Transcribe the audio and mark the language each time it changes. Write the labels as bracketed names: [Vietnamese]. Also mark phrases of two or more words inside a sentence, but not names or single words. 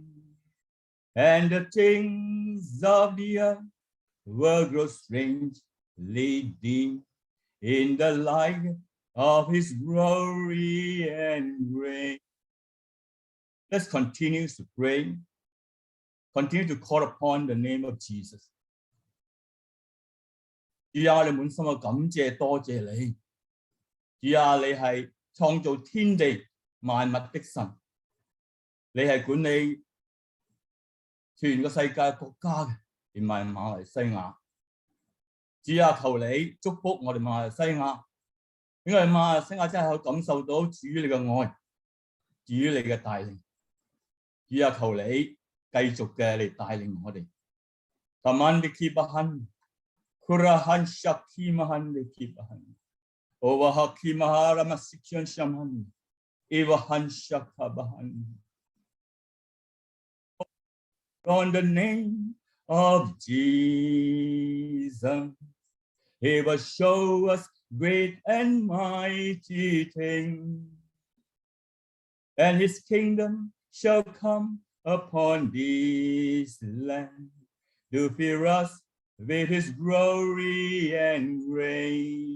[English] And the things of the earth will grow strange, leading in the light of his glory and grace. Let's continue to pray. Continue to call upon the name of Jesus. [Cantonese] 主啊，你滿心嘅感謝，多謝你。主啊，你係創造天地萬物的神，你係管理全個世界國家嘅，連埋馬來西亞。主啊，求你祝福我哋馬來西亞，因為馬來西亞真係可以感受到主你嘅愛，主你嘅帶領。主啊，求你繼續嘅嚟帶領我哋。 Taman di kibahan, kurahan shaki mahan di kibahan. Owahaki mahara masikyan shaman, iwahan shakabahan. [English] On the name of Jesus, he will show us great and mighty things, and his kingdom shall come upon this land to fill us with his glory and grace.